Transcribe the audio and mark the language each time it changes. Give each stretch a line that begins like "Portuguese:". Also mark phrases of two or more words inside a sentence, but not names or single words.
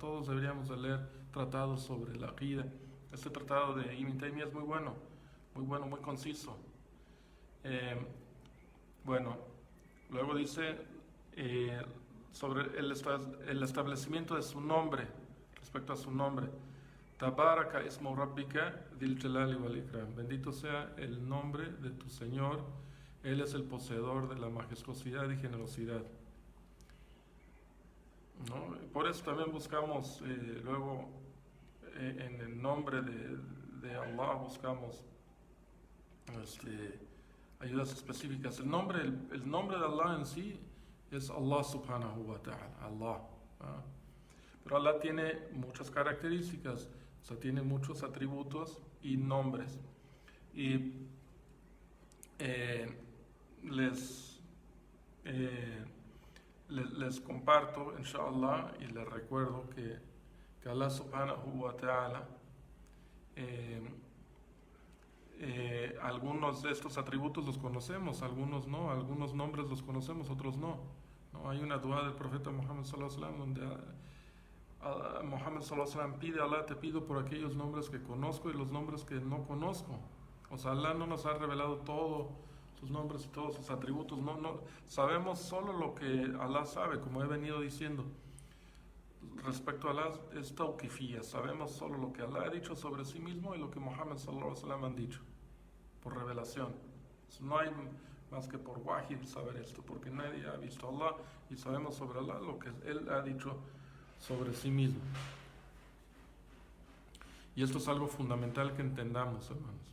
Spanish: Todos deberíamos de leer tratados sobre la Aqida. Este tratado de Ibn Taymiyyah es muy bueno, muy conciso. Bueno, luego dice sobre el establecimiento de su nombre, respecto a su nombre.
Arabic: تبارك اسم ربك ذي الجلال والإكرام.
Spanish: Bendito sea el nombre de tu Señor, Él es el poseedor de la majestuosidad y generosidad, ¿no? Por eso también buscamos luego en el nombre de Allah, buscamos ayudas específicas. El nombre de Allah en sí es Allah
Arabic: سبحانه وتعالى,
Spanish: Allah, ¿ah? Pero Allah tiene muchas características, o sea, tiene muchos atributos y nombres. Y les comparto, inshallah, y les recuerdo que Allah
Arabic: سبحانه وتعالى,
Spanish: algunos de estos atributos los conocemos, algunos no, algunos nombres los conocemos, otros no. ¿No? Hay una dua del profeta Muhammad
Arabic: صلى الله عليه وسلم
Spanish: donde Muhammad
Arabic: صلى الله عليه وسلم
Spanish: pide a Allah: te pido por aquellos nombres que conozco y los nombres que no conozco. O sea, Allah no nos ha revelado todos sus nombres y todos sus atributos, no sabemos solo lo que Allah sabe, como he venido diciendo. Respecto a Allah es tawqifiyya, sabemos solo lo que Allah ha dicho sobre sí mismo y lo que Muhammad
Arabic: صلى الله عليه وسلم
Spanish: han dicho por revelación. No hay más que por wahy saber esto, porque nadie ha visto a Allah, y sabemos sobre Allah lo que Él ha dicho sobre sí mismo. Y esto es algo fundamental que entendamos, hermanos.